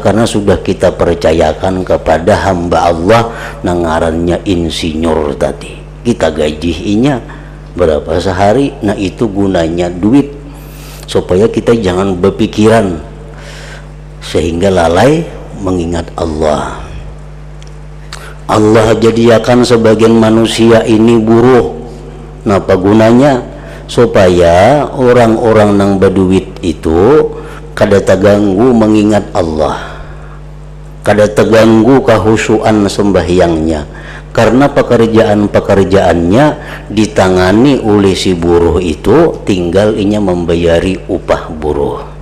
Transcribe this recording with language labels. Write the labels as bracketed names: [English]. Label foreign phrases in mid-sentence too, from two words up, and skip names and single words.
[Indonesian] Karena sudah kita percayakan kepada hamba Allah yang ngarannya insinyur tadi. Kita gajinya berapa sehari, nah itu gunanya duit supaya kita jangan berpikiran sehingga lalai mengingat Allah. Allah jadikan sebagian manusia ini buruh. Napa gunanya? Supaya orang-orang yang berduit itu kada terganggu mengingat Allah, kada terganggu kehusuan sembahyangnya, karena pekerjaan-pekerjaannya ditangani oleh si buruh itu, tinggal inya membayari upah buruh.